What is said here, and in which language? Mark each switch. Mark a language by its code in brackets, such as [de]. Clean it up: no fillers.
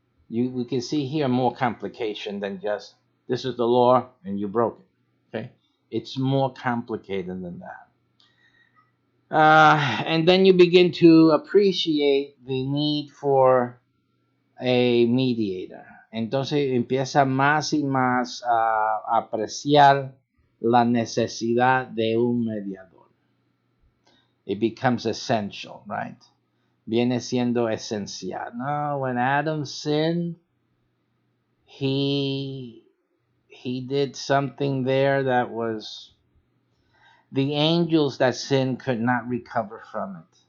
[en] We can see here more complication than just this is the law and you broke it. Okay, it's more complicated than that. And then you begin to appreciate the need for a mediator. [es] Entonces empieza más y más a apreciar la necesidad de un mediador. [en] It becomes essential, right? [es] Viene siendo esencial. [en] No, when Adam sinned, he did something there that was the angels that sinned could not recover from it.